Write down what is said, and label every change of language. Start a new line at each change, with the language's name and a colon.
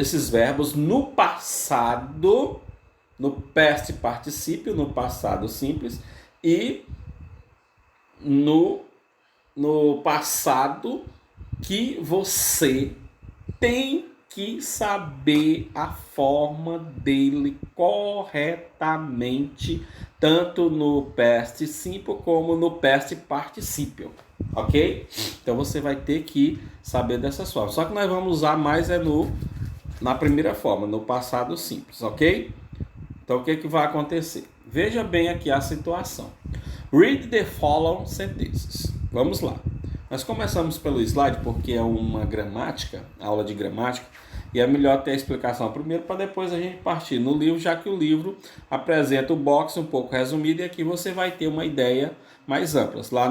Portuguese: verbos no passado, no past particípio, no passado simples, e no passado que você tem que saber a forma dele corretamente, tanto no past simple como no past participial, ok? Então você vai ter que saber dessas formas. Só que nós vamos usar mais na primeira forma, no passado simples, ok? Então o que vai acontecer? Veja bem aqui a situação.
English: Read the following sentences.
Portuguese: Vamos lá. Nós começamos pelo slide porque é uma gramática, aula de gramática, e é melhor ter a explicação primeiro para depois a gente partir no livro, já que o livro apresenta o box um pouco resumido e aqui você vai ter uma ideia mais ampla.